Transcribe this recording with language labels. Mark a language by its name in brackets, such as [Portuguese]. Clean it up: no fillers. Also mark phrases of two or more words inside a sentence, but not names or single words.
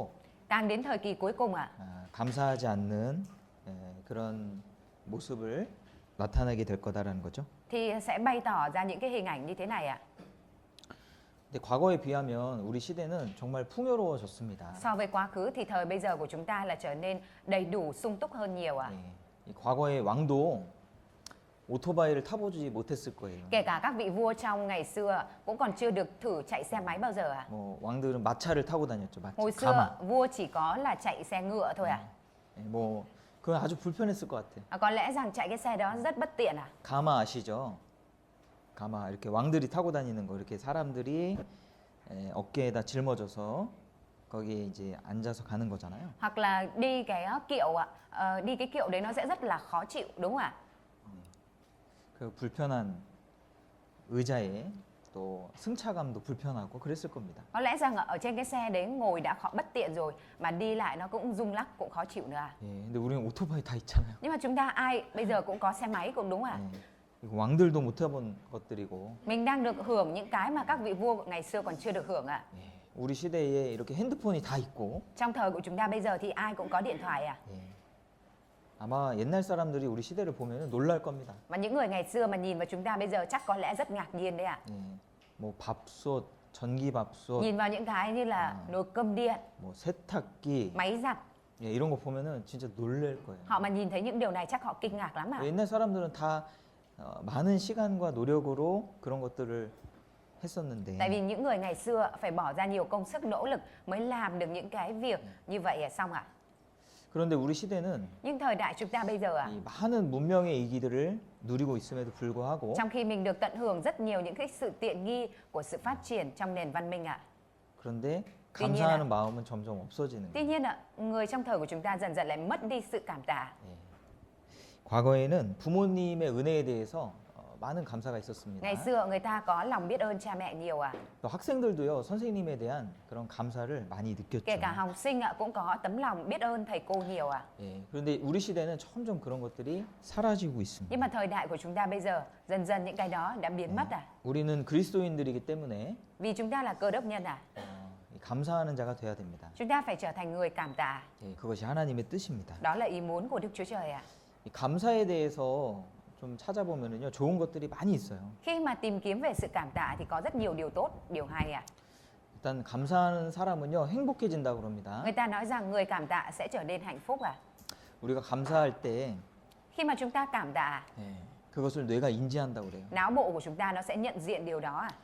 [Vietnamese] Càng đến thời kỳ cuối cùng ạ. [Korean] 감사하지 않는 그런 모습을 나타나게 될 거다라는 거죠. [Vietnamese] Thì sẽ bày tỏ ra những cái hình ảnh như thế này ạ. [Korean] 근데 과거에 비하면 우리 시대는 정말 풍요로워졌습니다. [Vietnamese] So với quá khứ thì thời bây giờ của chúng ta là trở nên đầy đủ sung túc hơn nhiều ạ. [Korean] 예, 이 과거의 왕도 오토바이를 타보지 못했을 거예요. [Vietnamese] Kể cả các vị vua trong ngày xưa cũng còn chưa được thử chạy xe máy bao giờ ạ. [Korean] 뭐 왕들은 마차를 타고 다녔죠. 마차. [Vietnamese] Hồi xưa vua chỉ có là chạy xe ngựa thôi ạ. [Korean] 예, 뭐 그건 아주 불편했을 것 같아. [Vietnamese] Có lẽ rằng chạy cái xe đó rất bất tiện à? [Korean] 가마 아시죠? 가마 이렇게 왕들이 타고 다니는 거 이렇게 사람들이 어깨에다 짊어져서 거기에 이제 앉아서 가는 거잖아요. [Vietnamese] Hoặc là đi cái kiệu ạ. Đi cái kiệu đấy nó sẽ rất là khó chịu đúng không ạ? [Korean] 그 불편한 의자에 또 승차감도 불편하고 그랬을 겁니다. [Vietnamese] Có lẽ rằng ở trên cái xe đấy ngồi đã khó bất tiện rồi mà đi lại nó cũng rung lắc cũng khó chịu nữa à? [Korean] 예, 근데 우리는 오토바이 다 있잖아요. [Vietnamese] Nhưng mà chúng ta ai bây giờ cũng có xe máy cũng đúng à? [Korean] 예, 이거 왕들도 못 해본 것들이고 [Vietnamese] Mình đang được hưởng những cái mà các vị vua ngày xưa còn chưa được hưởng ạ. [Korean] 예, 우리 시대에 이렇게 핸드폰이 다 있고 [Vietnamese] Trong thời của chúng ta bây giờ thì ai cũng có điện thoại à? [Korean] 예, 아마 옛날 사람들이 우리 시대를 보면 놀랄 겁니다. [Vietnamese] Và những người ngày xưa mà nhìn vào chúng ta bây giờ chắc có lẽ rất ngạc nhiên đấy ạ. [Korean] 예, 뭐 밥솥, 전기밥솥, [Vietnamese] Nhìn vào những cái như là nồi cơm điện, [Korean] 뭐 세탁기 [Vietnamese] máy giặt. [Korean] 예, 이런 거 보면은 진짜 놀랄 거예요. [Vietnamese] Họ mà nhìn thấy những điều này chắc họ kinh ngạc lắm ạ. [Korean] 옛날 사람들은 다 많은 시간과 노력으로 그런 것들을 했었는데 [Vietnamese] Tại vì những người ngày xưa phải bỏ ra nhiều công sức nỗ lực mới làm được những cái việc như vậy xong ạ. [Korean] 그런데 우리 시대는 [Vietnamese] Nhưng thời đại chúng ta bây giờ ạ, [Korean] 이 많은 문명의 이기들을 누리고 있음에도 불구하고 [Vietnamese] trong khi mình được tận hưởng rất nhiều những cái sự tiện nghi của sự phát triển trong nền văn minh ạ. [Korean] 그런데 [Vietnamese] tuy nhiên [Korean] 감사하는 마음은 점점 없어지는 [Vietnamese] Tuy [Korean] 거예요. [Vietnamese] nhiên ạ, người trong thời của chúng ta dần dần lại mất đi sự cảm tạ. [Korean] 예. 과거에는 부모님의 은혜에 대해서 많은 감사가 있었습니다. [Vietnamese] Ngày xưa người ta có lòng biết ơn cha mẹ nhiều ạ. [Korean] 또 학생들도요 선생님에 대한 그런 감사를 많이 느꼈죠. [Vietnamese] Kể cả học sinh ạ cũng có tấm lòng biết ơn thầy cô nhiều ạ. [Korean] 예. 그런데 우리 시대는 점점 그런 것들이 사라지고 있습니다. [Vietnamese] Nhưng mà thời đại của chúng ta bây giờ dần dần những cái đó đã biến mất ạ. [Korean] 우리는 그리스도인들이기 때문에 [Vietnamese] Vì chúng ta là cơ đốc nhân ạ. [Korean] 이 감사하는 자가 돼야 됩니다. [Vietnamese] Chúng ta phải trở thành người cảm tạ. [Korean] 예, 그것이 하나님의 뜻입니다. [Vietnamese] Đó là ý muốn của Đức Chúa Trời ạ. [Korean] 이 감사에 대해서 좀 찾아보면은요 좋은 것들이 많이 있어요. [Vietnamese] Khi mà tìm kiếm về sự cảm tạ thì có rất nhiều điều tốt, điều hay ạ. [Korean] 일단 감사하는 사람은요 행복해진다고 그럽니다. [Vietnamese] Người ta nói rằng người cảm tạ sẽ trở nên hạnh phúc ạ. [Korean] 우리가 감사할 때 [Vietnamese] Khi mà chúng ta cảm tạ, [Korean] 예, 그것을 뇌가 인지한다고 그래요. [Vietnamese] não bộ của chúng ta nó sẽ nhận diện điều đó ạ.